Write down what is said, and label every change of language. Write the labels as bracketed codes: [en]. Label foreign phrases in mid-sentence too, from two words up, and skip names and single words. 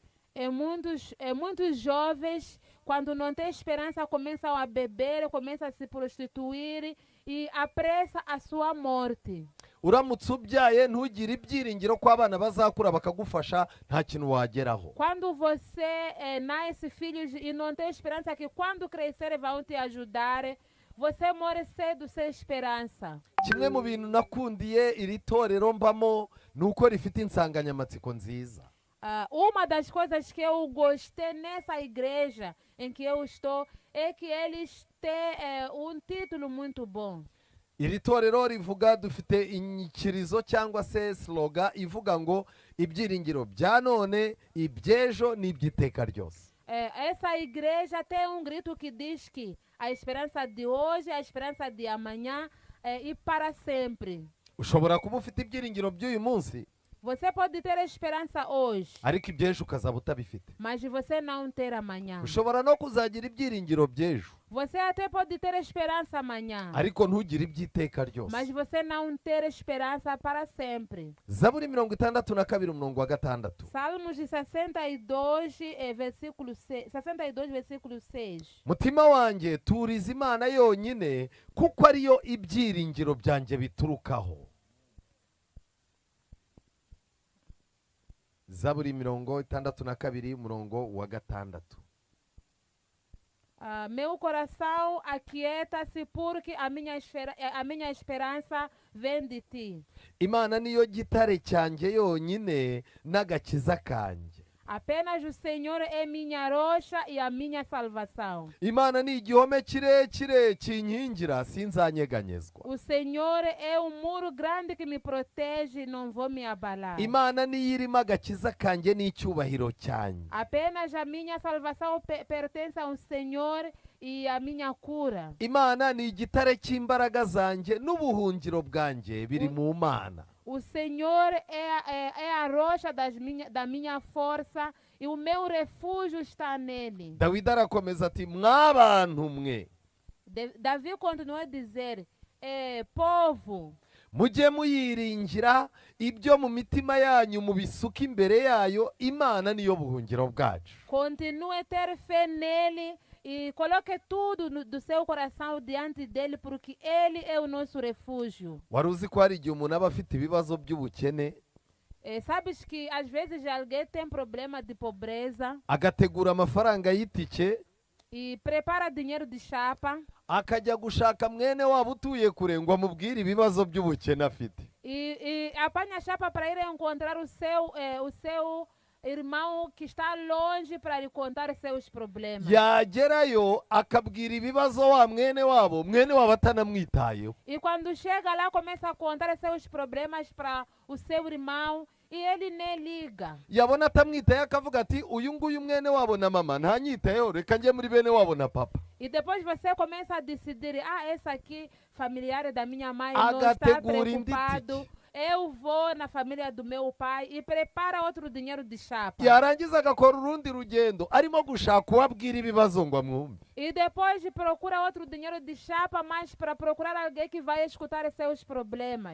[pt] Muitos jovens, quando não tem esperança, começam a beber, começam a se prostituir e apressa a sua morte. [rw] Uramutse ubyaye ntugire ibyiringiro ko abana bazakura bakagufasha nta kintu wageraho. [pt] Quando você nasce filhos e não tem esperança que quando crescer vão te ajudar, você morre cedo sem esperança. [rw] Kimwe mu bintu nakundiye iri torero mbamo nuko rifite insanganyamatsiko nziza. [pt] Uma das coisas que eu gostei nessa igreja em que eu estou é que eles têm um título muito bom. [rw] iri torero rivuga, dufite inyikirizo cyangwa se slogan ivuga ngo ibyiringiro bya none, iby'ejo n'iby'iteka ryose. [pt] Essa igreja tem um grito que diz que a esperança de hoje, a esperança de amanhã e para sempre. [rw] Ushobora kuba ufite ibyiringiro by'uyu munsi, [pt] Você pode ter esperança hoje, [rw] ariko iby'ejo ukazaba utabifite. [pt] mas você não ter amanhã. [rw] Ushobora no kuzagira ibyiringiro by'ejo, [pt] Você até pode ter esperança amanhã, [rw] ariko ntugire iby'iteka ryose. [pt] mas você não ter esperança para sempre. [rw] Zaburi 62 umurongo wa 6. [pt] Salmos de 62, versículo 6, 62, versículo 6. [rw] Mutima wanjye turiza Imana yonyine, kuko ariyo ibyiringiro byanjye biturukaho. Zaburi 62 umurongo wa 6. [pt] Meu coração aquieta-se porque a minha esperança vem de ti. [rw] Imana niyo gitare cyanjye yonyine n'agakiza kanjye. [pt] Apenas o Senhor é minha rocha e a minha salvação. [rw] Imana ni igihome kirekire kinkingira, sinzanyeganyezwa. [pt] O Senhor é um muro grande que me protege, não vou me abalar. [rw] Imana niyo irimo agakiza kanjye n'icyubahiro cyanjye. [pt] Apenas a minha salvação pertence ao Senhor e a minha cura. [rw] Imana ni igitare cy'imbaraga zanjye n'ubuhungiro bwanjye biri mu Mana. [pt] O Senhor é a rocha da minha força e o meu refúgio está nele. [rw] Dawidi arakomeza ati, mwabantu mwe, [pt] Davi continuou a dizer, povo, [rw] mujye muyiringira, ibyo mu mitima yanyu mubisuka imbere yayo, Imana niyo buhungiro bwacu. [pt] continue a ter fé nele e coloque tudo do seu coração diante dele, porque ele é o nosso refúgio. [rw] Wari uzi ko hari igihe umuntu aba afite ibibazo by'ubukene, [pt] Sabes que às vezes alguém tem problema de pobreza [rw] agategura amafaranga y'itike, [pt] e prepara dinheiro de chapa [rw] akajya gushaka mwene wabo utuye kure ngo amubwire ibibazo by'ubukene afite. [pt] e apanha a chapa para ir encontrar o seu irmão que está longe para lhe contar seus problemas. [rw] Yagerayo akabwira ibibazo wa mwene wabo atanamwitayeho. [pt] E quando chega lá, começa a contar seus problemas para o seu irmão e ele nem liga. [rw] Yabona atamwitaye akavuga ati, uyu nguyu mwene wabo na mama ntanyitayeho, reka njye muri bene wabo na papa. [pt] E depois você começa a decidir, essa aqui, familiar da minha mãe, não está [rw] Agategura [pt] preocupado. [rw] inditike. [pt] Eu vou na família do meu pai e prepara outro dinheiro de chapa. [rw] Yarangiza agakora urundi rugendo arimo gushaka uwabwira ibibazo ngo amwumve. [pt] E depois procura outro dinheiro de chapa, mas para procurar alguém que vai escutar seus problemas.